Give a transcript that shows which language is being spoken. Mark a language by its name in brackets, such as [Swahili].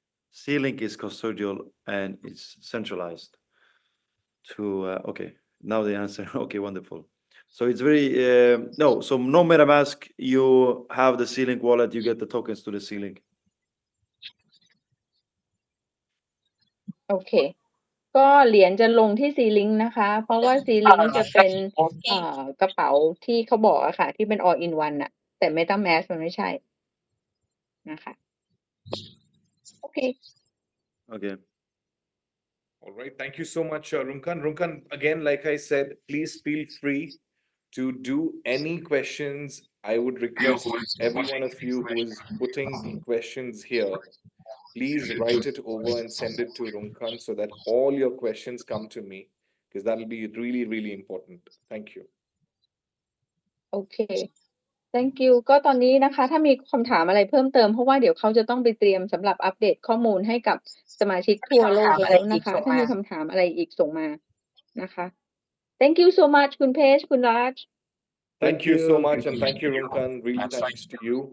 [English] C-Link is custodial and it's centralized. Okay, now the answer. Okay, wonderful. So it's very so no MetaMask. You have the C-Link wallet. You get the tokens to the C-Link. [Thai] โอเค ก็เหรียญจะลงที่ C-Link นะคะ เพราะว่า C-Link จะเป็นกระเป๋าที่เขาบอกอะค่ะ ที่เป็น all in one อะแต่ MetaMask มันไม่ใช่นะคะโอเค [English] Okay. All right. Thank you so much, Runkan. Runkan, again, like I said, please feel free to do any questions. I would request every one of you who is putting questions here, please write it over and send it to Runkan so that all your questions come to me, because that will be really, really important. Thank you. [Thai] โอเค [English] thank you [Thai] ก็ตอนนี้นะคะถ้ามีคำถามอะไรเพิ่มเติมเพราะว่าเดี๋ยวเขาจะต้องไปเตรียมสำหรับอัปเดตข้อมูลให้กับสมาชิกทั่วโลกแล้วนะคะถ้ามีคำถามอะไรอีกส่งมานะคะ [English] thank you so much [Thai] คุณเพชรคุณรัช [English] Thank you so much, and thank you, Runkan. Really thanks to you.